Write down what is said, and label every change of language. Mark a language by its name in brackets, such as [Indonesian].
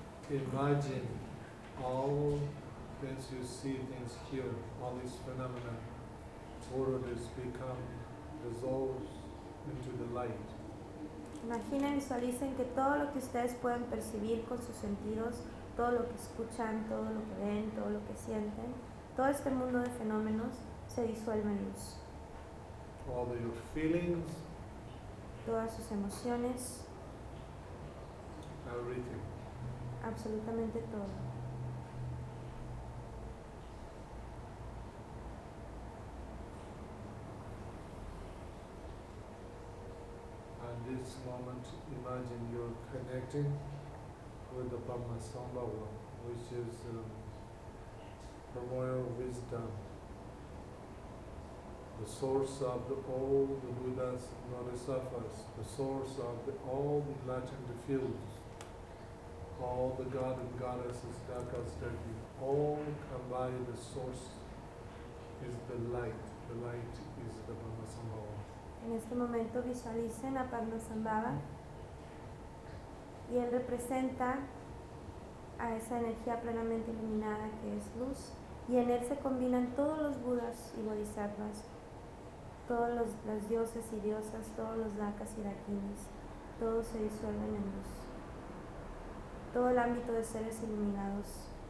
[English] Imagine all things you see, things hear, all these phenomena, worlds become dissolved into the light. [Spanish] Imaginen, visualicen que todo lo que ustedes pueden percibir con sus sentidos, todo lo que escuchan, todo lo que ven, todo lo que sienten, todo este mundo de fenómenos se disuelve en luz. [English] All your feelings, [Spanish] todas sus emociones, [English] everything. [Spanish] Absolutamente todo. [English] At this moment, imagine you're connecting with the Padmasambhava, which is the royal wisdom, the source of all the Buddha's Bodhisattvas, the source of all the enlightened fields, all the God and Goddesses that are studying, all combined, the source is the light. The light is the Padmasambhava. [Spanish] En este momento visualicen a Padmasambhava y él representa a esa energía plenamente iluminada que es luz, y en él se combinan todos los Budas y Bodhisattvas, todos los, las dioses y diosas, todos los Dakas y Dakinis, todos se disuelven en luz, todo el ámbito de seres iluminados.